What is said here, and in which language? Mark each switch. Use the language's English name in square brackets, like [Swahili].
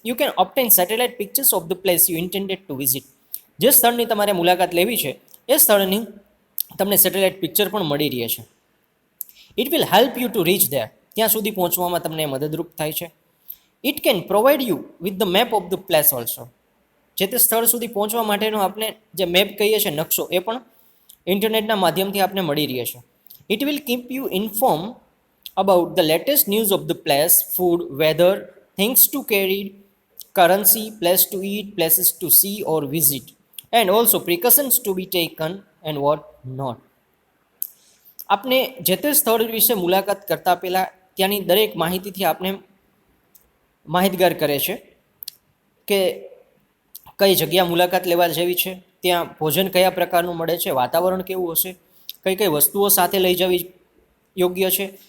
[English] You can obtain satellite pictures of the place you intended to visit. [Gujarati] જે સ્થળની તમારે મુલાકાત લેવી છે એ સ્થળની તમને સેટેલાઇટ પિક્ચર પણ મળી રહે છે. [English] It will help you to reach there. [Gujarati] ત્યાં સુધી પહોંચવામાં તમને મદદરૂપ થાય છે. [English] It can provide you with the map of the place also. [Gujarati] જે તે સ્થળ સુધી પહોંચવા માટેનો આપણે જે મેપ કહીએ છીએ, નકશો, એ પણ ઇન્ટરનેટના માધ્યમથી આપણે મળી રહે છે. [English] It will keep you inform about the latest news of the place, food, weather, things to carry, currency, place to eat, places to see or visit, and also precautions to be taken and what not. [Gujarati] આપણે જે તે સ્થળ વિશે મુલાકાત કરતા પહેલાં ત્યાંની દરેક માહિતીથી આપણે માહિતગાર કરે છે કે કઈ જગ્યા મુલાકાત લેવા જેવી છે, ત્યાં ભોજન કયા પ્રકારનું મળે છે, વાતાવરણ કેવું હશે, કઈ કઈ વસ્તુઓ સાથે લઈ જવી યોગ્ય છે.